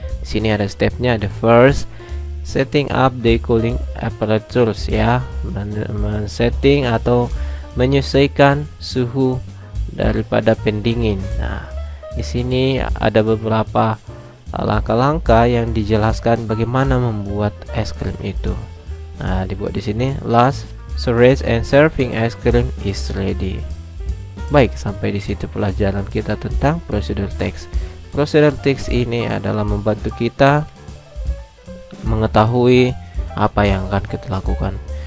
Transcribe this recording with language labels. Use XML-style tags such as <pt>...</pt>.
<id>Di sini ada stepnya.</id> <en>The first, setting up the cooling apparatus</en> <id>ya, men-setting atau menyesuaikan suhu daripada pendingin. Nah, di sini ada beberapa langkah-langkah yang dijelaskan bagaimana membuat es krim itu. Nah, dibuat di sini.</id> <en>Last, storage and serving ice cream is ready.</en> <id>Baik, sampai di situ pelajaran kita tentang prosedur text. Prosedur text ini adalah membantu kita mengetahui apa yang akan kita lakukan.</id>